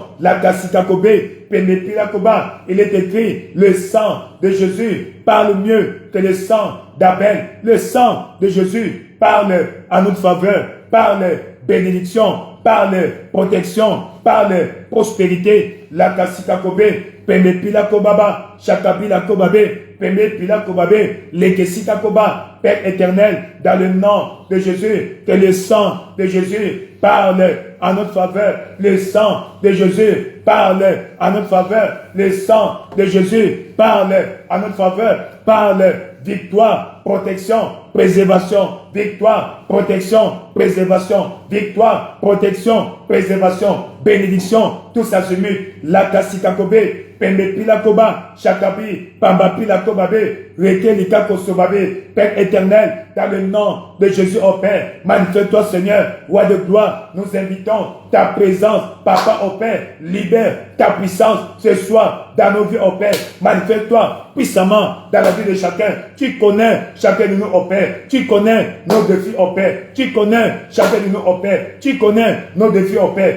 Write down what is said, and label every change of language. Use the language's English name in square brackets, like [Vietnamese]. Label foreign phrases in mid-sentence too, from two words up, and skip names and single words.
[French] La Kassika Kobe, Pembepila Koba, il est écrit, le sang de Jésus parle mieux que le sang d'Abel. Le sang de Jésus parle à notre faveur, parle bénédiction, parle protection, parle prospérité. La Kassika Kobe, Pembepila Kobaba, Chakabila Kobabe, Pembepila Kobabe, Lekesika Koba, Père éternel, dans le nom de Jésus, que le sang de Jésus parle à notre faveur. Le sang de Jésus parle à notre faveur. Le sang de Jésus parle à notre faveur. Parle victoire, protection, préservation, victoire, protection, préservation, victoire, protection, préservation, bénédiction, tout ça se mute. La kasikakobe, pembe pila koba, chakabi, pamba pila kobabe, reke lika kosobabe, Père éternel, dans le nom de Jésus au Père, manifeste-toi Seigneur, roi de gloire, nous invitons ta présence, Papa au Père, libère ta puissance ce soir dans nos vies au Père, manifeste-toi puissamment dans la vie de chacun. Tu connais chacun de nous au Père, tu connais nos défis au Père, tu connais chacun de nous au Père, tu connais nos défis au Père.